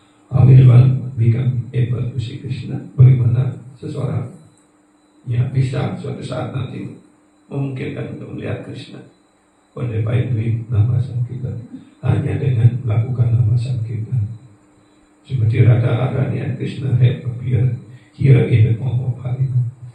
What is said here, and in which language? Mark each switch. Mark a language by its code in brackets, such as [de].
[en] How will one become able to see Krishna? [id] Bagaimana seseorang yang bisa suatu saat nanti memungkinkan untuk melihat Krishna? [en] Only by doing nama sankirtan, [id] hanya dengan melakukan nama sankirtan. [en] Seperti Radha-Radhani and Krishna had appeared here in the form of Harinam.